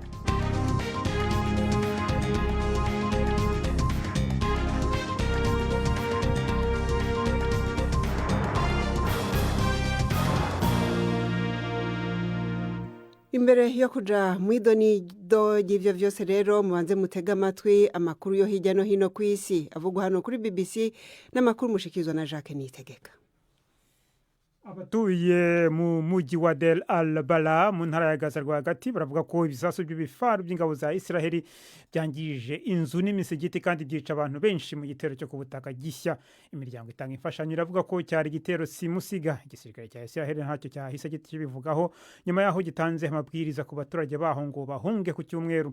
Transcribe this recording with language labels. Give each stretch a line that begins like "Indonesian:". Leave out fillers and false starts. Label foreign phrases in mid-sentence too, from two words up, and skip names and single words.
Rundi: Imbere yo kuja mwidonido y'ivyo vyose rero mubanze mutega amatwi amakuru yo hirya no hino ku isi avugwa hano kuri BBC n'amakuru mushikizwa na Jacques Niyitegeka. Abatuye mu muji wa Del Al-Bala mu ntara ya Gaza rwagati baravuga ko ibisasu by'ibifaru by'ingabo za Israeli byangije inzu n'imisigiti kandi byica abantu benshi mu gitero cyo kubutaka gishya. Imiryango itanga imfashanyo iravuga ko cyari gitero simusiga. Igisirikare cya Israeli ntacyo cyahise kibivugaho nyuma yaho gitanze amabwiriza ku baturage baho ngo bahunge ku cyumweru.